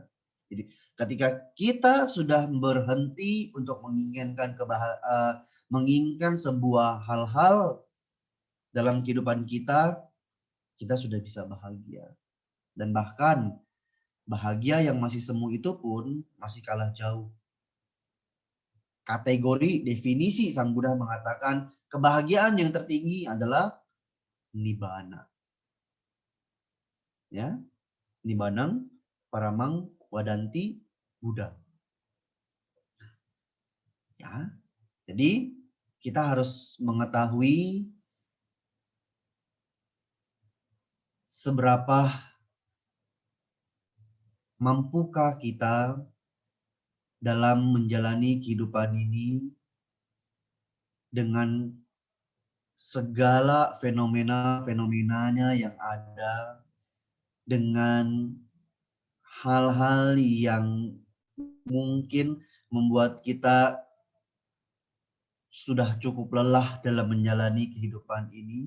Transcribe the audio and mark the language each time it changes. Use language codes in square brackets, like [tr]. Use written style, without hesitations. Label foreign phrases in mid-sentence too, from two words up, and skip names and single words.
[id] Jadi ketika kita sudah berhenti untuk menginginkan sebuah hal-hal dalam kehidupan kita, kita sudah bisa bahagia. Dan bahkan bahagia yang masih semu itu pun masih kalah jauh. Kategori definisi Sang Buddha mengatakan kebahagiaan yang tertinggi adalah nibbana. [pi] Ya, nibbanang paramang wadanti Buddha. [id] Ya, jadi kita harus mengetahui seberapa mampukah kita dalam menjalani kehidupan ini dengan segala fenomena-fenomenanya yang ada, dengan hal-hal yang mungkin membuat kita sudah cukup lelah dalam menjalani kehidupan ini.